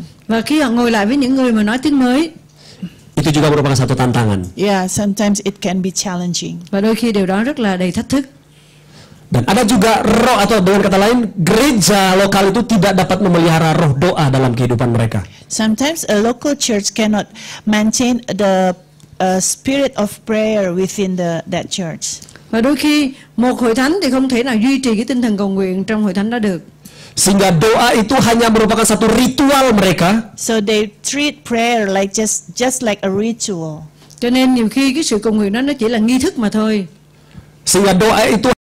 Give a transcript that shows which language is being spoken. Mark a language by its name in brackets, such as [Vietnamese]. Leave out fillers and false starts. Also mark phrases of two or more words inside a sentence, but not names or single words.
[Vietnamese] và khi họ ngồi lại với những người mà nói tiếng mới, [Indonesian] itu juga merupakan satu tantangan. [English] yeah, sometimes it can be challenging. [Vietnamese] và đôi khi điều đó rất là đầy thách thức. [Indonesian] Dan ada juga roh, atau dengan kata lain, gereja lokal itu tidak dapat memelihara roh doa dalam kehidupan mereka. [English] Sometimes a local church cannot maintain the spirit of prayer within that church. [Vietnamese] Và đôi khi một hội thánh thì không thể nào duy trì cái tinh thần cầu nguyện trong hội thánh đó được. [Indonesian] Sehingga doa itu hanya merupakan satu ritual mereka, [English] So they treat prayer like just like a ritual. [Vietnamese] Cho nên nhiều khi cái sự cầu nguyện đó nó chỉ là nghi thức mà thôi. [Indonesian] sehingga doa itu